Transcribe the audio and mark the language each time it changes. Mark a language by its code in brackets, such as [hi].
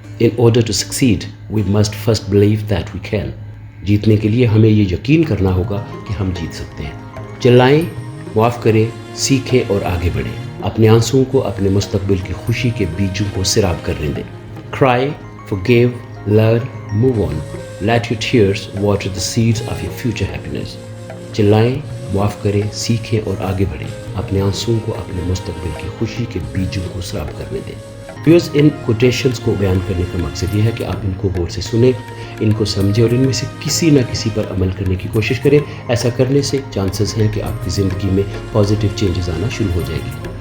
[en] In order to succeed, we must first believe that we can. [ur] جیتنے کے لیے ہمیں یہ یقین کرنا ہوگا کہ ہم جیت سکتے ہیں. چلائیں، معاف کریں، سیکھیں اور آگے بڑھیں. اپنے آنسوؤں کو اپنے مستقبل کی خوشی کے بیجوں کو سیراب کرنے دیں. [en] Cry, forgive, learn, move on. Let your tears water the seeds of your future happiness. [ur] چلائیں, معاف کریں, سیکھیں اور آگے بڑھیں. اپنے آنسوؤں کو اپنے مستقبل کی خوشی کے بیجوں کو سیراب کرنے دیں. ویورز, ان کوٹیشنز کو بیان کرنے کا مقصد یہ ہے کہ آپ ان کو غور سے سنیں, ان کو سمجھیں اور ان میں سے کسی نہ کسی پر عمل کرنے کی کوشش کریں. ایسا کرنے سے چانسز ہیں کہ آپ کی زندگی میں پازیٹیو چینجز آنا شروع ہو جائے گی.